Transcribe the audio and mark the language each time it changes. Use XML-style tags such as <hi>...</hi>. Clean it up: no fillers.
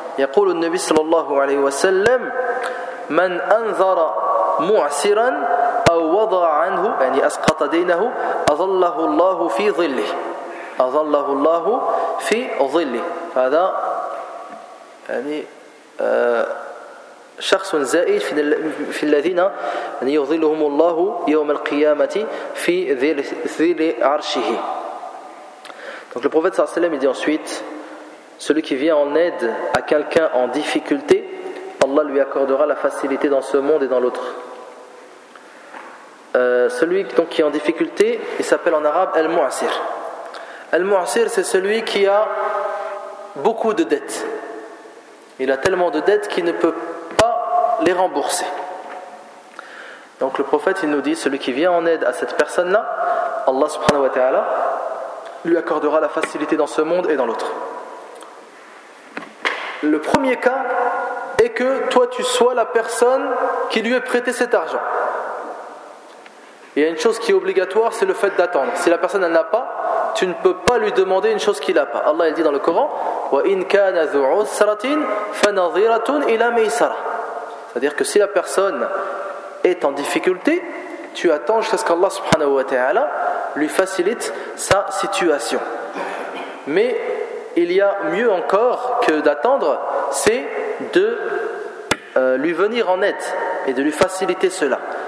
<ar>يقول النبي صلى الله عليه وسلم من أنذر معسرا أو وضع عنه يعني أسقط دينه أظله الله في ظله، أظله الله في ظله. فهذا يعني شخص زائد في الذين يظلهم الله يوم القيامة في ظل عرشه.</ar> <fr>Donc le prophète sallallahu alayhi wa sallam dit ensuite, celui qui vient en aide à quelqu'un en difficulté, Allah lui accordera la facilité dans ce monde et dans l'autre. Celui donc qui est en difficulté, il s'appelle en arabe Al-Mu'asir. Al-Mu'asir, c'est celui qui a beaucoup de dettes. Il a tellement de dettes qu'il ne peut pas les rembourser. Donc le prophète, il nous dit, celui qui vient en aide à cette personne-là, Allah subhanahu wa ta'ala lui accordera la facilité dans ce monde et dans l'autre. Le premier cas est que toi tu sois la personne qui lui ait prêté cet argent. Il y a une chose qui est obligatoire, c'est le fait d'attendre. Si la personne n'en a pas, tu ne peux pas lui demander une chose qu'il n'a pas. Allah, il dit dans le Coran,</fr> <ar>وَإِنْ كَانَ ذُو عُسْرَةٍ فَنَظِيرَةٌ إِلَى مَيْسَرَةٍ.</ar> <fr>C'est-à-dire que si la personne est en difficulté, tu attends jusqu'à ce qu'Allah subhanahu wa ta'ala lui facilite sa situation. Mais il y a mieux encore que d'attendre, c'est de lui venir en aide et de lui faciliter cela.</fr>